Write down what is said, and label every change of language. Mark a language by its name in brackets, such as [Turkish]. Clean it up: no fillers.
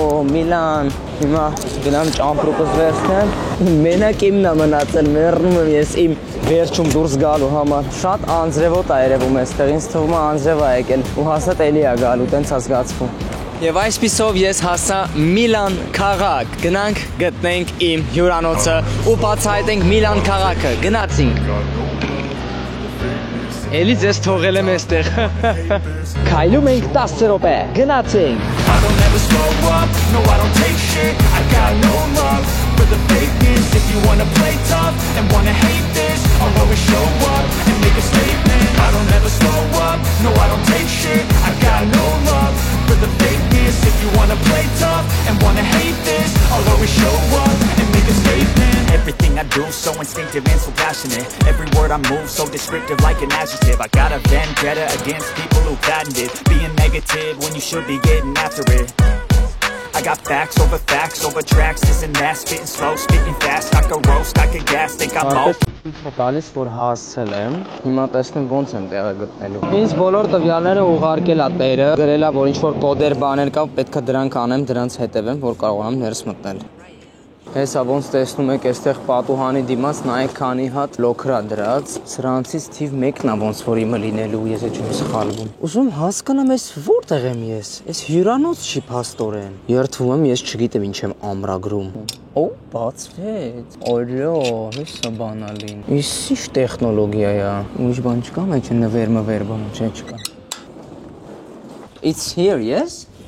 [Armenian] Միլան։ Հիմա գնամ ճամփրուկս վերցնեմ։ Մենակ իմն է մնացել, մեռնում եմ ես իմ վերջում դուրս գալու համար։ Շատ անձրևոտ է երևում այստեղ, ինձ թվում է անձրև է եկել ու հաստատ էլի է գալու, տենց է զգացվում։ Եվ այսպիսով ես հասա Միլան քաղաք։ Գնանք գտնենք իմ հյուրանոցը ու բացահայտենք Միլան քաղաքը։ Գնացինք։ Էլի ձեզ թողել եմ այստեղ։ Քայլում ենք 10 րոպե։ Գնացինք։ [English] I don't ever slow up, no I don't take shit. I got no love for the fakeness. If you wanna play tough and wanna hate this, I'll always show up and make a statement. I don't ever slow up, no I don't take shit. I got no love for the fakeness. If you wanna play tough and wanna hate this, I'll always show up and make a statement. Everything I do so instinctive and so passionate. Every word I move so descriptive like an adjective. I got a vendetta against people who patented being negative when you should be getting after it. I got facts over tracks. This and that, spitting slow, spitting fast. I can roast, I can gas, think I'm both. [Armenian] Գալիս որ հասցել եմ, հիմա տեսնեմ ոնց եմ տեղը գտնելու։ Ինձ բոլոր տվյալները ուղարկել է տերը, գրել է որ ինչ որ կոդեր բաներ կա, պետք է դրանք անեմ, դրանց հետևեմ, որ կարողանամ ներս մտնել։ Հեսա ոնց տեսնում եք, այստեղ պատուհանի դիմաց նայեք քանի հատ լոքրա դրած, սրանցից թիվ 1-ն է ոնց որ իմը լինելու, ես չեմ սխալվում։ Ուզում հասկանամ ես որտեղ եմ ես։ Այս հյուրանոց չի փաստորեն։ Երթվում եմ, ես չգիտեմ ինչ եմ ամրագրում։ Օ, բացվեց։ Օրյո, հեսա բանալին։ Ის ինչ տեխնոլոգիա է։ Ուրիշ բան չկա, մեջ նվեր բան չկա։ [English] It's here, yes?